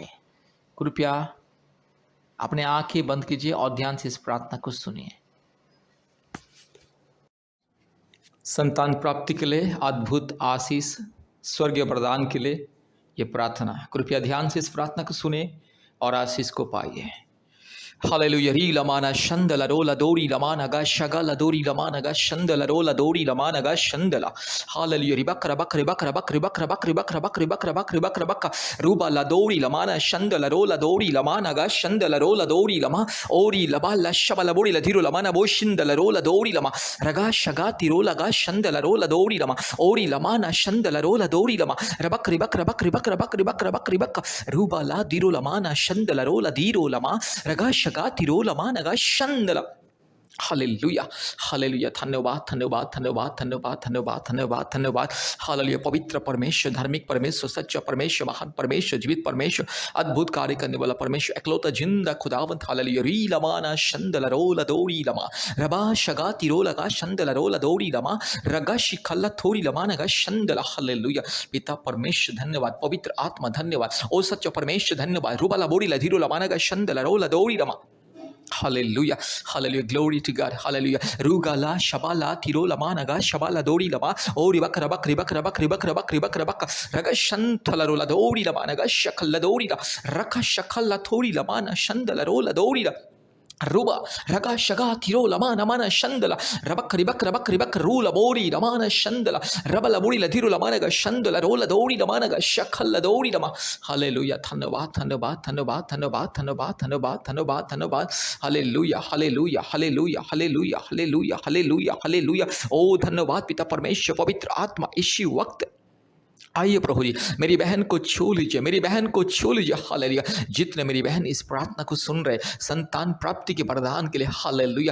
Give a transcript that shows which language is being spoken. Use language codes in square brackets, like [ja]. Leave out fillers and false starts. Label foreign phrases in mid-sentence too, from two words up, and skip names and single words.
[hi] कृपया अपने आंखें बंद कीजिए और ध्यान से इस प्रार्थना को सुनिए। संतान प्राप्ति के लिए, अद्भुत आशीष, स्वर्गीय वरदान के लिए ये प्रार्थना। कृपया ध्यान से इस प्रार्थना को सुनिए और आशीष को पाइए। [en] Hallelujah. Ri lamana shandala rola dori lamana ga shagala dori lamana ga shandala rola dori lamana ga shandala. Hallelujah. Ribakra bakri bakra bakri bakra bakri bakra bakri bakra bakri bakra bakka ruba la dori lamana shandala rola dori lamana ga shandala rola dori lama ori labala shabala bori la dhiru lamana bo shindala rola dori lama raga shagati rola ga shandala rola dori lama ori lamana shandala rola dori lama rabakri bakra bakri bakra bakri bakra bakri bakka ruba la dhiru lamana shandala rola dhiru lama raga Shagati rola managa shandala [hi] हालेलुया, हालेलुया। धन्यवाद, धन्यवाद, धन्यवाद, धन्यवाद, धन्यवाद, धन्यवाद, धन्यवाद। हालेलुया। पवित्र परमेश्वर, धार्मिक परमेश्वर, सच्चा परमेश्वर, महान परमेश्वर, जीवित परमेश्वर, अद्भुत कार्य करने वाला परमेश्वर, एकलौता जिंदा खुदावंत। हालेलुया। री लमाना शंदल रोला दौड़ी लमा रबा शगा तिरोला का शंदल रोला दौड़ी लमा रगा शिखल्ला थोड़ी लमाना का शंदला। हालेलुया। पिता परमेश्वर धन्यवाद, पवित्र आत्मा धन्यवाद, ओ सच्चा परमेश्वर धन्यवाद। रुबाला बोड़ी लधीरो लमाना का शंदल रोला दौड़ी लमा। [en] Hallelujah, hallelujah, glory to God, hallelujah. Rugala, Shabala, Tirola Managa, Shabala Dori Lama, Ori Bakarabak, Ribakarabak, Ribakarabak, Ribakarabak, Ragashantalarula Dori Lamanaga, Shakala Dorida, Raka Shakala Tori Lamana, Shandalarola Dorida. Ruba, Raga Shaga, Tiro, Lamana, Mana, Shandala, Rabak, Ribak, Rabak, Ribak, Rula, Bori, Lamana, Shandala, Rabala, Bori, Latiro, Lamanaga, Shandala, Rola, Dori, Lamanaga, Shakala, Dori, Lama. [hi] हालेलुया, धन्यवाद, धन्यवाद, धन्यवाद, धन्यवाद, धन्यवाद, धन्यवाद, धन्यवाद, धन्यवाद. [en] Hallelujah, Hallelujah, Hallelujah, Hallelujah, Hallelujah, Hallelujah, Hallelujah. [hi] Oh, धन्यवाद पिता परमेश्वर, पवित्र आत्मा इसी वक्त आइए प्रभु जी, मेरी बहन को छू लीजिए, मेरी बहन को छू लीजिए। हालेलुया। जितने मेरी बहन इस प्रार्थना को सुन रहे, संतान प्राप्ति के वरदान के लिए, हालेलुया।